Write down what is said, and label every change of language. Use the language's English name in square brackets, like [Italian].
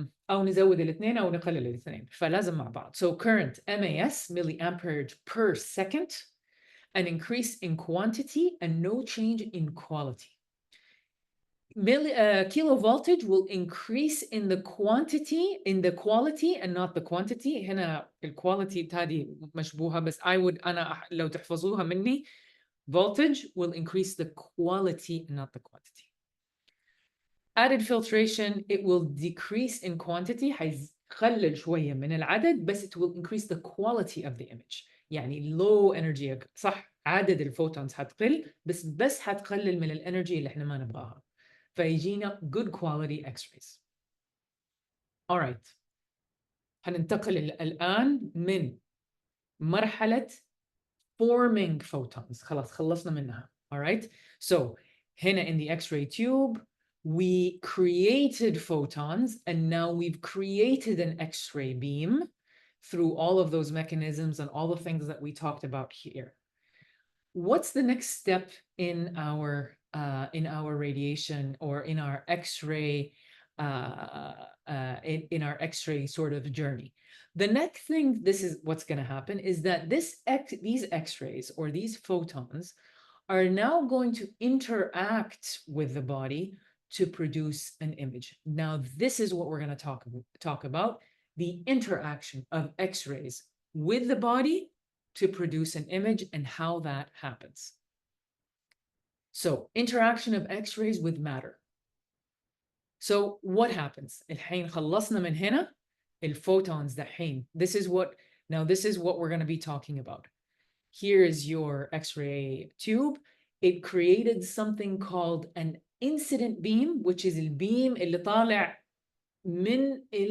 [Arabic] أو نزود الاثنين أو نقلل الاثنين فلازم مع بعض. [English] So current MAS milliamperage per second, an increase in quantity and no change in quality. Kilovoltage will increase in the quantity, in the quality and not the quantity. [Arabic] هنا الquality هذه مشبوهة بس أنا لو تحفظوها مني [English] voltage will increase the quality and not the quantity. Added filtration, it will decrease in quantity [Arabic] حيقلل شوية من العدد بس [English] it will increase the quality of the image. [Arabic] يعني low energy صح عدد الفوتونز حتقل بس حتقلل من الانرجي اللي احنا ما نبغاها فيجينا [English] good quality X-rays. Alright. [Arabic] هننتقل الآن من مرحلة [English] forming photons. [Arabic] خلاص خلصنا منها. Alright. [English] So [Arabic] هنا [English] in the X-ray tube we created photons and now we've created an X-ray beam through all of those mechanisms and all the things that we talked about here. What's the next step in our radiation or in our X-ray in our X-ray sort of journey? The next thing, this is what's going to happen, is that these X-rays or these photons are now going to interact with the body to produce an image. Now, this is what we're going to talk about, the interaction of X-rays with the body to produce an image and how that happens. So, interaction of X-rays with matter. So, what happens? [Arabic] الحين خلصنا من هنا الphotons دحين. [English] This is what we're going to be talking about. Here is your X-ray tube. It created something called an incident beam, which is [Arabic] البيم اللي طالع من